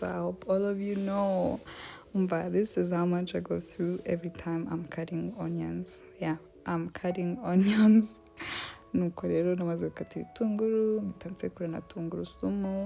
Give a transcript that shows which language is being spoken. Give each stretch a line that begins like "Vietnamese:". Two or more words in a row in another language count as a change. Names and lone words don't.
English: I hope all of you know. But this is how much I go through every time I'm cutting onions. Yeah, I'm cutting onions.
Kinyarwanda: Nuko rero namaze gukata ibitunguru, nsekura na tungurusumu.